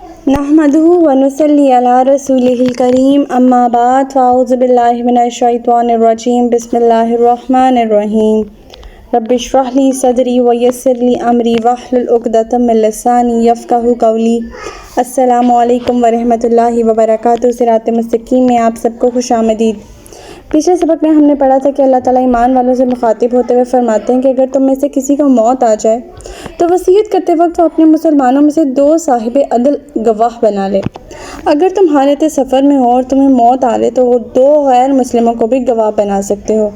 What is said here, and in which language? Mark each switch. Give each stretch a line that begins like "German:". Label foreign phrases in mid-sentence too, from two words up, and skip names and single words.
Arabic: نحمده ونصلي على رسوله الكريم أما بعد فأعوذ بالله من الشيطان الرجيم بسم الله الرحمن الرحيم رب اشرح لي صدري ويسر لي أمري واحلل عقدة من لساني يفقهوا قولي. السلام عليكم ورحمة الله وبركاته.
Hindi: सिरात मुस्तक़ीम में आप सबको खुशामदीद। पिछले सबक में हमने पढ़ा था कि अल्लाह ताला ईमान वालों से मुखातिब होते हुए फरमाते हैं कि अगर तुम में से किसी को मौत आ जाए तो वसीयत करते वक्त वो अपने मुसलमानों में से 2 साहिब अदल गवाह बना ले। अगर तुम हालत सफ़र में हो और तुम्हें मौत आ ले तो वो 2 गैर मुस्लिमों को भी गवाह बना सकते हो।